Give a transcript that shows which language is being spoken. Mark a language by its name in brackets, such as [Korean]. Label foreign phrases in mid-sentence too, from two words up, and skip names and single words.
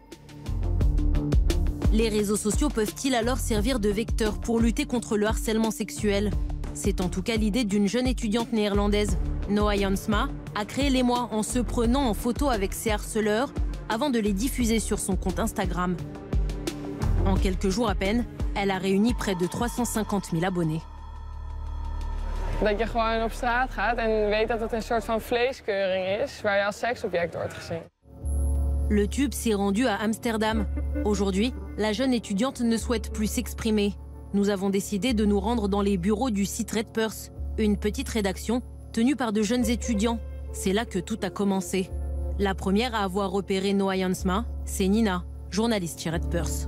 [French] Les réseaux sociaux peuvent-ils alors servir de vecteur pour lutter contre le harcèlement sexuel? C'est en tout cas l'idée d'une jeune étudiante néerlandaise. Noa Jansma a créé l'émoi en se prenant en photo avec ses harceleurs avant de les diffuser sur son compte Instagram. En quelques jours à peine, elle a réuni près de 350 000 abonnés. [Dutch] Dat je gewoon op straat gaat en weet dat het een soort van vleeskeuring is waar je als seksobject wordt gezien. [French] Le Tube s'est rendu à Amsterdam. Aujourd'hui, la jeune étudiante ne souhaite plus s'exprimer. Nous avons décidé de nous rendre dans les bureaux du site Redpers, une petite rédaction tenue par de jeunes étudiants. C'est là que tout a commencé. La première à avoir repéré Noa Jansma, c'est Nina, journaliste chez Redpers.